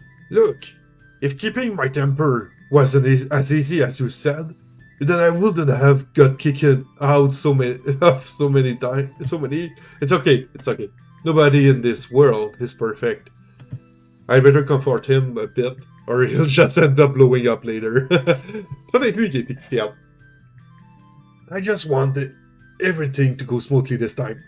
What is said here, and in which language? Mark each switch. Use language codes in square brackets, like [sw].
[en] Look, if keeping my temper wasn't as easy as you said, then I wouldn't have got kicked out so many times. It's okay. Nobody in this world is perfect. I'd better comfort him a bit, or he'll just end up blowing up later. [fr] Peut-être lui qui était fier. [en] I just wanted everything to go smoothly this time.